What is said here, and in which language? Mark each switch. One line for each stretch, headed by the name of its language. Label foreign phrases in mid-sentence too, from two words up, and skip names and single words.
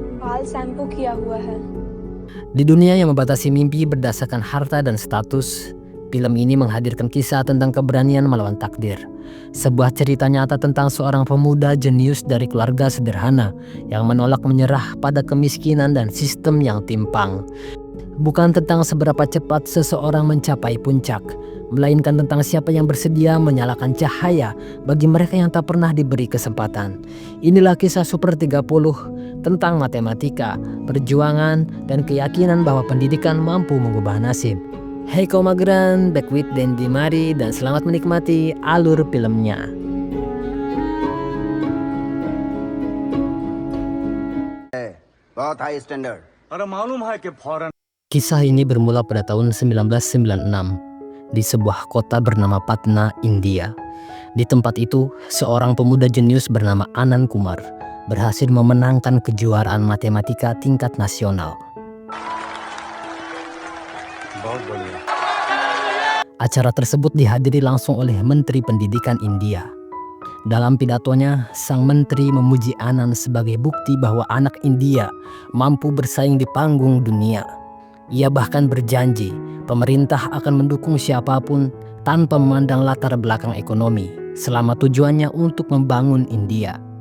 Hindi: बाल शैम्पू किया हुआ है।
Indonesian: Di dunia yang membatasi mimpi berdasarkan harta dan status, film ini menghadirkan kisah tentang keberanian melawan takdir. Sebuah cerita nyata tentang seorang pemuda jenius dari keluarga sederhana yang menolak menyerah pada kemiskinan dan sistem yang timpang. Bukan tentang seberapa cepat seseorang mencapai puncak, melainkan tentang siapa yang bersedia menyalakan cahaya bagi mereka yang tak pernah diberi kesempatan. Inilah kisah Super 30 tentang matematika, perjuangan, dan keyakinan bahwa pendidikan mampu mengubah nasib. Hey kaum mageran,
English: back with
Indonesian: Dendi Mari dan selamat menikmati alur filmnya.
Hindi: बहुत
English: high standard.
Hindi: अरे मालूम है कि फॉरेन
Indonesian: Kisah ini bermula pada tahun 1996 di sebuah kota bernama Patna, India. Di tempat itu, seorang pemuda jenius bernama Anand Kumar berhasil memenangkan kejuaraan matematika tingkat nasional.
Hindi: बहुत बढ़िया।
Indonesian: Acara tersebut dihadiri langsung oleh Menteri Pendidikan India. Dalam pidatonya, sang menteri memuji Anand sebagai bukti bahwa anak India mampu bersaing di panggung dunia. Ia bahkan berjanji pemerintah akan mendukung siapapun tanpa memandang latar belakang ekonomi selama tujuannya untuk membangun India.